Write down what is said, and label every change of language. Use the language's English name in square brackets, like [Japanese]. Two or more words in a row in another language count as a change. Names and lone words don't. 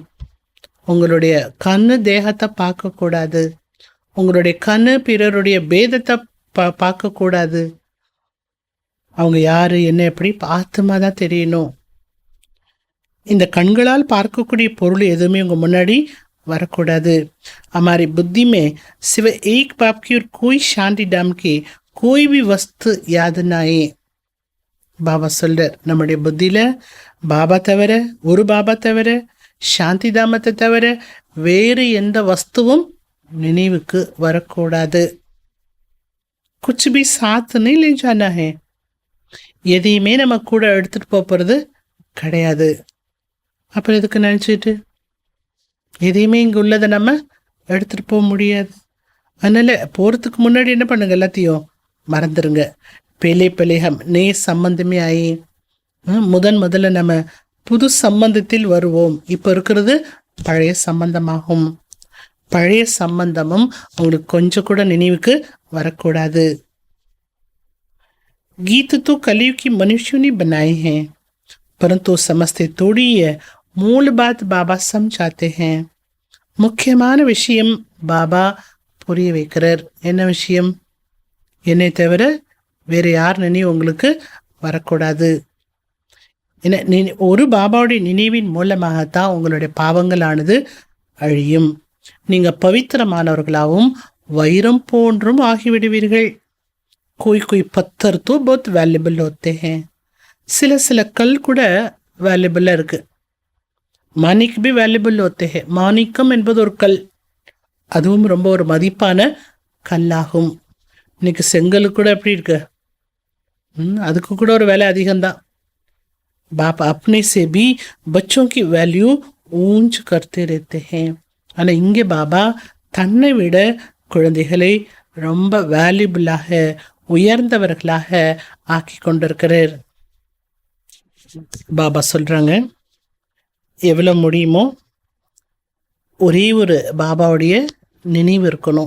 [Tamil] உங்களுடைய கண்ணு தேகத்தை பார்க்கக்கூடாது. உங்களுடைய கண்ணு பிறருடைய பேதத்தை பார்க்கக்கூடாது. அவங்க யாரு என்ன எப்படி ஆத்மா தான் தெரியணும். இந்த கண்களால் பார்க்கக்கூடிய பொருள் எதுவுமே உங்க முன்னாடி வரக்கூடாது. [Hindi] हमारी बुद्धि में सिवा एक बाप की और कोई शांति डाम की कोई भी वस्तु याद ना आए. [Tamil] பாபா சொல்றார், நம்முடைய புத்தியில பாபா தவிர, ஒரு பாபா தவிர, சாந்தி தாமத்தை தவிர வேறு எந்த வஸ்துவும் நினைவுக்கு வரக்கூடாது. [Hindi] कुछ भी साथ नहीं ले जाना है. [Tamil] எதையுமே நம்ம கூட எடுத்துட்டு போறது கிடையாது. அப்புறம் எதுக்கு நினைச்சிட்டு எதையுமே இங்கே உள்ளதை நம்ம எடுத்துட்டு போக முடியாது. அதனால போகிறதுக்கு முன்னாடி என்ன பண்ணுங்க, எல்லாத்தையும் மறந்துடுங்க. பெலே பெலேகம் நே சம்பந்தமே ஆகி முதல்ல நம்ம புது சம்பந்தத்தில் வருவோம். இப்போ இருக்கிறது பழைய சம்பந்தமாகும். பழைய சம்பந்தமும் உங்களுக்கு கொஞ்சம் கூட நினைவுக்கு வரக்கூடாது. [Hindi] गीत तो कलयुग की मनुष्यों ने बनाए हैं, परंतु समझते थोड़ी है. मूल बात बाबा समझाते हैं. [Tamil] முக்கியமான விஷயம் பாபா புரிய வைக்கிறார். என்ன விஷயம்? என்னை தவிர வேறு யார் நினைவு உங்களுக்கு வரக்கூடாது. ஒரு பாபாவுடைய நினைவின் மூலமாகத்தான் உங்களுடைய பாவங்களானது அழியும். நீங்கள் பவித்திரமானவர்களாகவும் வைரம் போன்றும் ஆகிவிடுவீர்கள். [Hindi] कोई कोई पत्थर तो बहुत वैल्यूबल होते हैं. [Tamil] சில கல் கூட வேல்யூபிளாக இருக்குது. [Hindi] மாணிக் भी वैल्यूबल होते हैं. [Tamil] மாணிக்கம் என்பது ஒரு கல், அதுவும் ரொம்ப ஒரு மதிப்பான கல்லாகும். இன்னைக்கு செங்கல் கூட எப்படி இருக்கு? அதுக்கு கூட ஒரு விலை அதிகம்தான். [Hindi] बाप अपने से भी बच्चों की वैल्यू ऊंच करते रहते हैं. [Tamil] ஆனால் இங்கே பாபா தன்னை விட குழந்தைகளை ரொம்ப வேல்யூபிளாக உயர்ந்தவர்களாக ஆக்கி கொண்டிருக்கிறார். பாபா சொல்றாங்க, எவ்வளோ முடியுமோ ஒரே ஒரு பாபாவுடைய நினைவு இருக்கணும்.